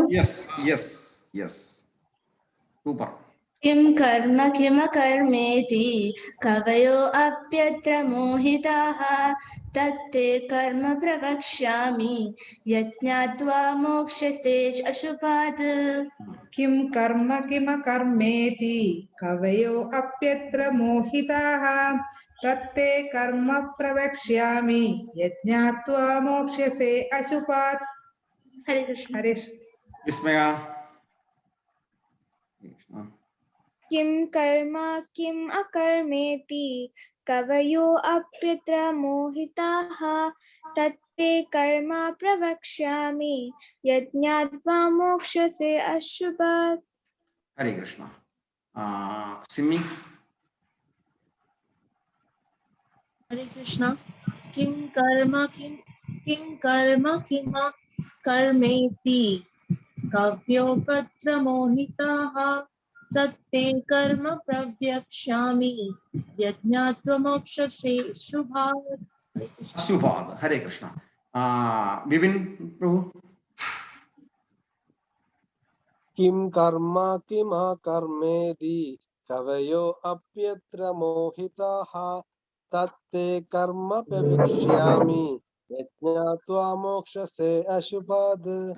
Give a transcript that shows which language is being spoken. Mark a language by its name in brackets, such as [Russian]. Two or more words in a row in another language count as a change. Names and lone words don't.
[English] yes yes yes, super. [Sanskrit] किं कर्म किमकर्मेति कवयो अप्यत्र मोहिताः तत्ते कर्म प्रवक्ष्यामि यज्ञात्वा मोक्षसे अशुभात्। किं कर्म किमकर्मेति कवयो अप्यत्र मोहिताः तत्ते कर्म प्रवक्ष्यामि यज्ञात्वा मोक्ष्यसे अशुभात्। हरे कृष्ण। हरे [Malayalam] വിസ്മയ. [Sanskrit] किं कर्म किम् अकर्मेति कवयो अप्यत्र मोहिताः तत्ते कर्म प्रवक्ष्यामि यज्ञात्वा मोक्षसे अशुभात्। [Malayalam] ഹരേ കൃഷ്ണ. സിമ്മി. [Sanskrit] हरे कृष्णा। किं कर्म किमकर्मेति कव्योऽप्यत्र मोहिताः तत्ते कर्म प्रवक्ष्यामि यज्ञात्वा मोक्षसे शुभात्। [Malayalam] അശുഭാത്. ഹരേ കൃഷ്ണ. വിപിൻ പ്രഭു. [Sanskrit] किं कर्म किमकर्मेति कवयो अप्यत्र मोहिताः तत्ते कर्म प्रवक्ष्यामि यज्ञात्वा मोक्षसे अशुभात्। [Malayalam] ഹരേ കൃഷ്ണ.